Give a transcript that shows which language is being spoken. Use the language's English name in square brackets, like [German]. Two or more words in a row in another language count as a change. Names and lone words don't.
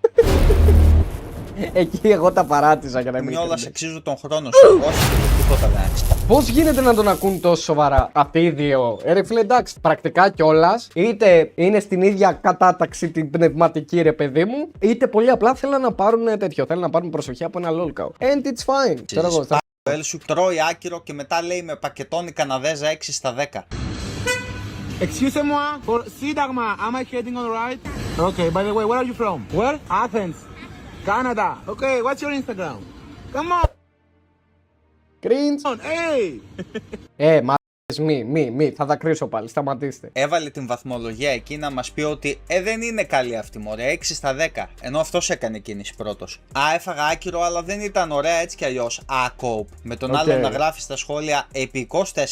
[Greek] Εκεί εγώ τα παράτησα για να μην. Μιόλα αξίζουν τον χρόνο σου. Όχι, τίποτα δεν άξιζε. Πώς γίνεται να τον ακούν τόσο σοβαρά αυτοί οι δύο? Ρε φίλε, εντάξει, πρακτικά κιόλας, είτε είναι στην ίδια κατάταξη την πνευματική ρε παιδί μου, είτε πολύ απλά θέλουν να πάρουν τέτοιο. Θέλουν να πάρουν προσοχή από ένα lolcow. [English] And it's fine. [Greek] Ξέρω εγώ. Ο Ελ σου τρώει άκυρο και μετά λέει με πακετώνει Καναδέζα 6 στα 10. [English] Excuse-moi, for Sidagma, am I heading on right? Okay, by the way, where are you from? Where? Athens, Canada. Okay, what's your Instagram? Come Cringe. on, hey! [Greek] Μη, θα δακρύσω πάλι, σταματήστε. Έβαλε την βαθμολογία εκεί να μας πει ότι δεν είναι καλή αυτή μωρέ, 6 στα 10. Ενώ αυτός έκανε κίνηση πρώτος. Έφαγα άκυρο, αλλά δεν ήταν ωραία έτσι κι αλλιώς. Κόουπ. Με τον άλλο να γράφει στα σχόλια επικός 4